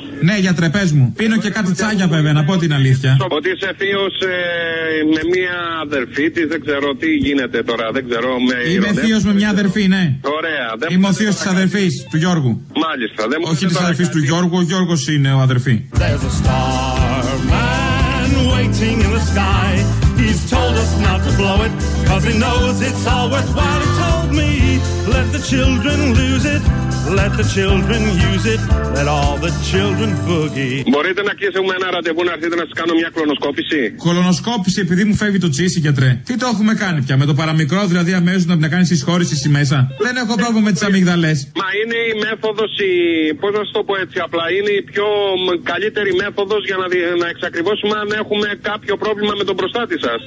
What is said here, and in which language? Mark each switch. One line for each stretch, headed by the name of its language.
Greek: Ναι γιατρέ, πες μου. Πίνω και κάτι τσάγια βέβαια, να πω την αλήθεια. Ότι είσαι θείος με μία αδερφή τη, δεν ξέρω τι γίνεται τώρα, δεν ξέρω. Είμαι θείος με μια αδερφή, ναι. Ωραία. Είμαι ο θείος της αδερφής του Γιώργου. Μάλιστα. Δεν όχι της αδερφής του Γιώργου, ο Γιώργος είναι ο αδερφή.
English: There's a star man waiting in the sky. He's told us not to blow it, 'cause he knows it's all worthwhile. He told me, let the children lose it, let the children use it, let all the children boogie.
Greek: Μπορείτε να κλείσουμε ένα ραντεβού να έρθετε να σας κάνω μια κολονοσκόπηση. Κολονοσκόπηση επειδή μου φεύγει το τσίσι γιατρέ. Τι το έχουμε κάνει πια με το παραμικρό, δηλαδή αμέσως να κάνει συσχώρηση στη μέσα. Δεν έχω πρόβλημα με τις αμυγδαλές. Μα είναι η μέθοδος, πώς να σου το πω έτσι απλά, είναι η πιο καλύτερη μέθοδος για να εξακριβώσουμε αν έχουμε κάποιο πρόβλημα με τον προστάτη σας.